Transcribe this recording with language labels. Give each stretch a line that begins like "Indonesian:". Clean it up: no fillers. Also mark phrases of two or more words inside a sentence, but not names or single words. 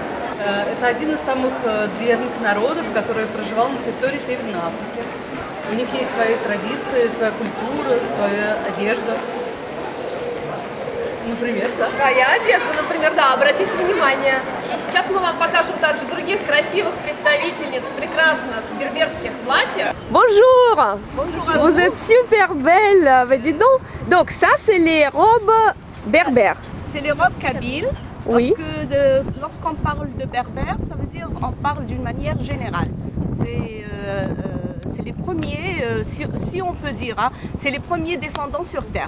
Russian: Это один из самых древних народов, который проживал на территории Северной Африки. У них есть свои традиции, своя культура, своя одежда. Например, да? Своя одежда, например, да, обратите внимание. И сейчас мы вам покажем также других красивых представительниц в прекрасных берберских платьях.
French: Bonjour. Bonjour. Vous êtes super belle, dis donc. Donc ça c'est les robes berbères. C'est les robes kabyles. Oui. Parce que lorsqu'on parle de berbère, ça veut dire on parle d'une manière générale. C'est les premiers, si on peut dire, hein, c'est les premiers descendants sur Terre.